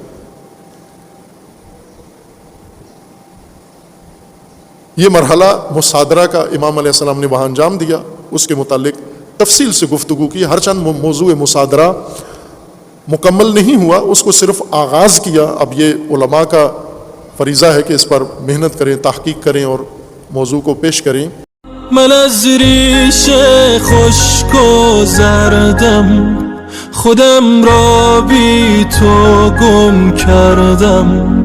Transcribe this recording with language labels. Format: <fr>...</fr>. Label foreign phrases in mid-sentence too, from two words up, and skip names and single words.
<ur>یہ مرحلہ مصادرہ کا امام علیہ السلام نے وہاں انجام دیا، اس کے متعلق تفصیل سے گفتگو کی، ہر چند موضوع مصادرہ مکمل نہیں ہوا، اس کو صرف آغاز کیا۔ اب یہ علماء کا فریضہ ہے کہ اس پر محنت کریں، تحقیق کریں اور موضوع کو پیش کریں۔</ur> <fa>من از ریش خشک و زردم خودم را بی تو گم کردم</fa>